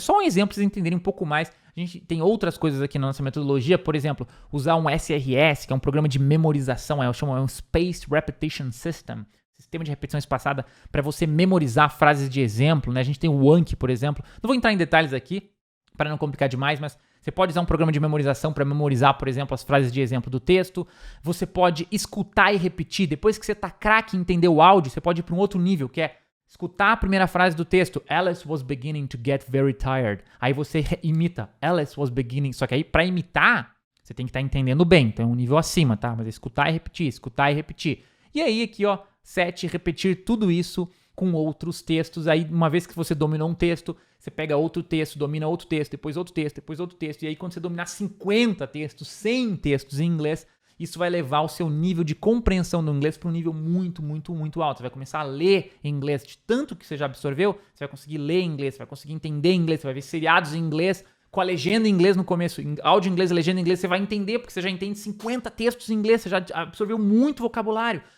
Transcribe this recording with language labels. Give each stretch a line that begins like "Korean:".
Portuguese: Só um exemplo para vocês entenderem um pouco mais. A gente tem outras coisas aqui na nossa metodologia, por exemplo, usar um SRS, que é um programa de memorização, chama um Spaced Repetition System, sistema de repetição espaçada, para você memorizar frases de exemplo, né? A gente tem o Anki, por exemplo. Não vou entrar em detalhes aqui, para não complicar demais, mas você pode usar um programa de memorização para memorizar, por exemplo, as frases de exemplo do texto. Você pode escutar e repetir. Depois que você tá craque em entender o áudio, você pode ir para um outro nível, que é escutar a primeira frase do texto.
English: Alice was beginning to get very tired.
Portuguese: Aí você imita.
English: Alice was beginning.
Portuguese: Só que aí, para imitar, você tem que estar entendendo bem. Então é um nível acima, tá? Mas é escutar e repetir, escutar e repetir. E aí, aqui, ó, 7, repetir tudo isso com outros textos. Aí, uma vez que você dominou um texto, você pega outro texto, domina outro texto, depois outro texto, depois outro texto. E aí, quando você dominar 50 textos, 100 textos em inglês, isso vai levar o seu nível de compreensão do inglês para um nível muito, muito, muito alto. Você vai começar a ler em inglês de tanto que você já absorveu, você vai conseguir ler em inglês, você vai conseguir entender em inglês, você vai ver seriados em inglês, com a legenda em inglês no começo, áudio em inglês, legenda em inglês, você vai entender, porque você já entende 50 textos em inglês, você já absorveu muito vocabulário.